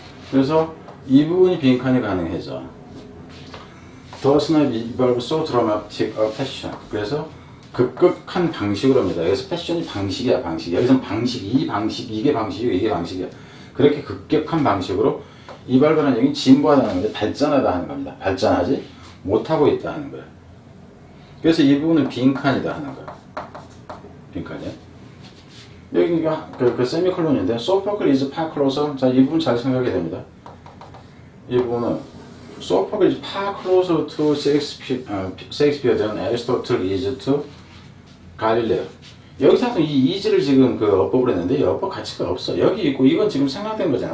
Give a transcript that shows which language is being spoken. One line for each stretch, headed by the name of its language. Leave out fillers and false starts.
Korean: 그래서 이 부분이 빈칸이 가능해져.
English: does not evolve so dramatic a passion.
Korean: 그래서 급격한 방식으로 합니다. 여기서 패션이 방식이야, 방식. 여기서는 방식, 이게 방식이야. 그렇게 급격한 방식으로 이발바라는 얘기는 진보하다는 건데 발전하다 하는 겁니다. 발전하지 못하고 있다 하는 거예요. 그래서 이 부분은 빈칸이다 하는 거예요. 빈칸이야. 여기가 그 세미콜론인데
English: Sophocles is far closer.
Korean: 자, 이 부분 잘 생각하게 됩니다. 이 부분은
English: Sophocles is far closer to Shakespeare than Aristotle is to Galileo.
Korean: 여기서 이 is를 지금 그 어법을 했는데 이 어법 가치가 없어. 여기 있고 이건 지금 생략된 거잖아.